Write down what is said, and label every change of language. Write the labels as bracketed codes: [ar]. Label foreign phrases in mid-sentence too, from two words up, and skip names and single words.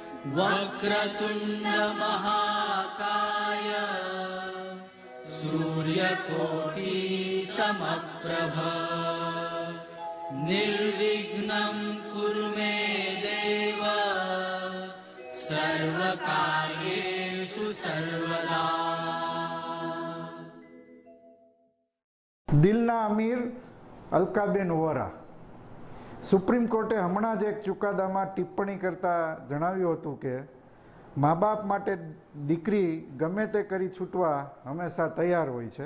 [sa] वक्रतुंड महाकाय सूर्यकोटि समप्रभ निर्विघ्नं कुरु मे देव सर्वकार्येषु सर्वदा। [gu] દિલના અમીર અલકાબેન વોરા। સુપ્રીમ કોર્ટે હમણાં જ એક ચુકાદામાં ટિપ્પણી કરતા જણાવ્યું હતું કે મા બાપ માટે દીકરી ગમે તે કરી છૂટવા હંમેશા તૈયાર હોય છે।